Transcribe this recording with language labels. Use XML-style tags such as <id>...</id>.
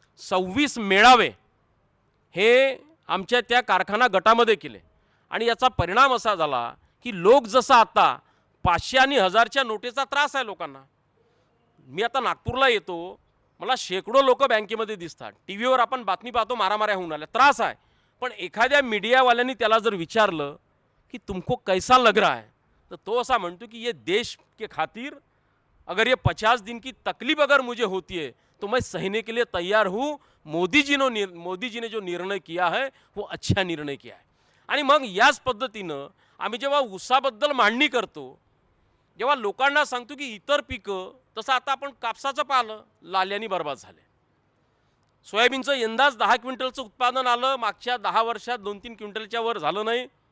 <mr>26 मेळावे हे आमच्या त्या कारखाना गटामध्ये केले आणि याचा परिणाम असा झाला की लोक जसा आता 500 आणि 1000च्या नोटेचा त्रास आहे लोकांना. मी आता नागपूरला येतो, मला शेकडो लोक बँकेमध्ये दिसतात, टी व्हीवर आपण बातमी पाहतो मारामाऱ्या होऊन आल्या, त्रास आहे. पण एखाद्या मीडियावाल्यांनी त्याला जर विचारलं की</mr> <hi>तुमको कैसा लग रहा है, तो तो ऐसा</hi> <mr>म्हणतो</mr> <hi>कि ये देश के खातिर अगर ये 50 दिन की तकलीफ अगर मुझे होती है तो मैं सहने के लिए तैयार हूँ. मोदी जी ने जो निर्णय किया है वो अच्छा निर्णय किया है.</hi> <mr>आणि मग याच पद्धतीनं आम्ही जेव्हा ऊसाबद्दल मांडणी करतो, जेव्हा लोकांना सांगतो की इतर पिकं, तसं आता आपण कापसाचं पाहिलं, लाल्यानी बर्बाद झाले. सोयाबीनचं यंदाच 10 क्विंटलचं उत्पादन आलं, मागच्या 10 वर्षात 2-3 क्विंटलच्या वर झालं नाही.</mr>